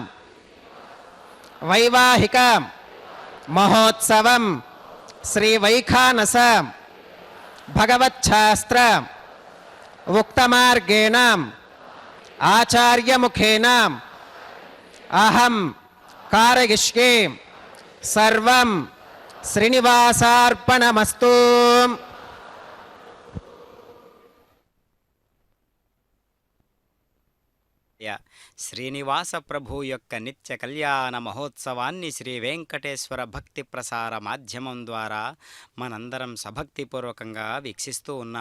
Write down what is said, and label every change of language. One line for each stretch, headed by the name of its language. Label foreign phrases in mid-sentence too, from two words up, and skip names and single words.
Sanskrit: वैवाहिक महोत्सव श्री वैखानस भगवच्छास्त्र उक्तमार्गेण आचार्य मुखेन अहम कारयिष्ये सर्वं श्रीनिवासार्पणमस्तु.
Telugu: శ్రీనివాస ప్రభు యొక్క నిత్య కళ్యాణ మహోత్సవాన్ని శ్రీ వెంకటేశ్వర భక్తి ప్రసార మాధ్యమం ద్వారా మనందరం సభక్తిపూర్వకంగా వీక్షిస్తూ ఉన్నాం.